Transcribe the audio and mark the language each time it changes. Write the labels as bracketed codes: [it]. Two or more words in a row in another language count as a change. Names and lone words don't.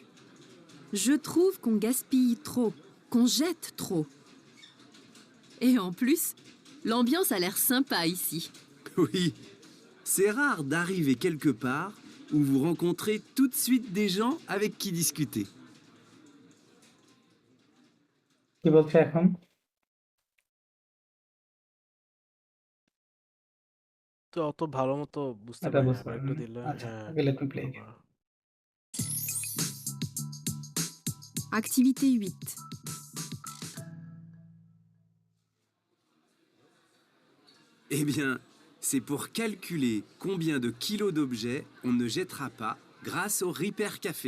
[fr] Je trouve qu'on gaspille trop, qu'on jette trop. Et en plus, l'ambiance a l'air sympa ici. Oui, c'est rare d'arriver quelque part où vous rencontrez tout de suite des gens avec qui discuter. [bn] কি বলছে এখন? তো অত ভালো মতো বুঝতে এটা পারি না বুঝতে আবার পারেন একটু না? দিলে আচ্ছা, হ্যাঁ ওকে, [en] let me play. [bn] আবার [fr] Activité 8. Eh bien, c'est pour calculer combien de kilos d'objets on ne jettera pas grâce au Repair Café.